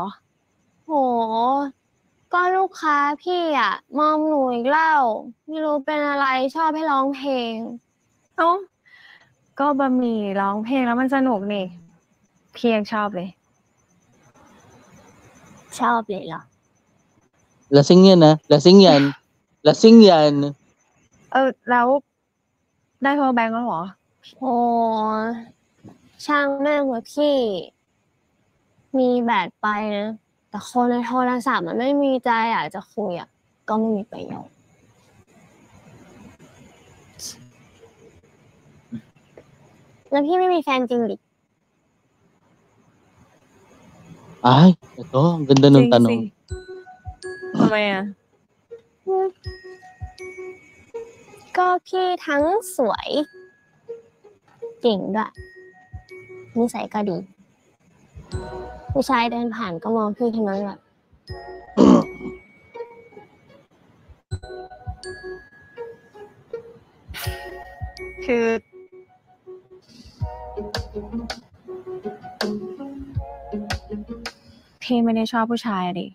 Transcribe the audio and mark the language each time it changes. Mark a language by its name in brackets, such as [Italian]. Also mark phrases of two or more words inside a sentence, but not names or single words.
[Thai] โห ก็ลูกค้าพี่อ่ะมอมหนูอีกแล้วไม่รู้เป็นอะไรชอบให้ร้องเพลง เอ้า ก็บะหมี่ร้องเพลงแล้วมันสนุกนี่พี่ยังชอบเลย ชอบเลยเหรอ [Filipino] Lasing yan ah. Lasing yan. Lasing yan. [Thai] แล้วได้โทรแบงก์แล้วเหรอ โอ้ช่างแม่งเลยพี่ มีแบตไปนะ แต่คนในโทรศัพท์มันไม่มีใจอยากจะคุยอ่ะ ก็ไม่มีประโยชน์แล้วพี่ไม่มีแฟนจริงดิ [Filipino] Ay, ito. Ang ganda ng tanong. [Thai] ทำไมอ่ะ ก็พี่ทั้งสวยเก่งด้วยนิสัยก็ดี ผู้ชายเดินผ่านก็มองพี่ทั้งนั้นแหละ คือพี่ไม่ได้ชอบผู้ชายดิ